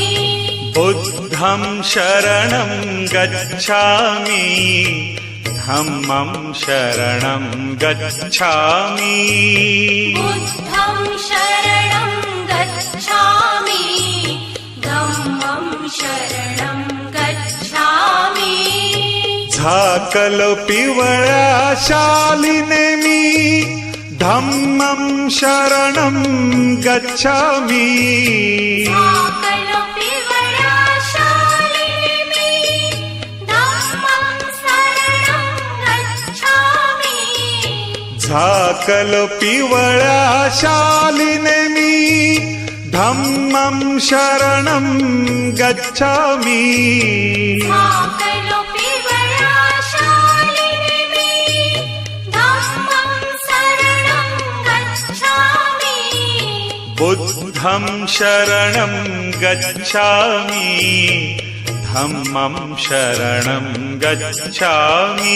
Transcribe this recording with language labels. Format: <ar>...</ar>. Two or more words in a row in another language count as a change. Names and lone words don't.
<pi>बुद्धं शरणं गच्छामि धम्मं शरणं गच्छामि बुद्धं शरणं गच्छामि धम्मं शरणं गच्छामि</pi> <mr>झाकलो पिवळ्या शालिने मी</mr> <pi>धम्मं शरणं गच्छामि</pi> <mr>झाकलो पिवळ्या शालिनी</mr> <pi>धम्मं शरणं गच्छामि</pi> <mr>झाकलो पिवळ्या शालिने मी</mr> <pi>धम्मं शरणं गच्छामि</pi> <mr>झाकलो पिवळ्या शालिनी</mr> <pi>धम्मं शरणं गच्छामि बुद्धं बुद्धं शरणं गच्छामि धम्मं शरणं गच्छामि</pi>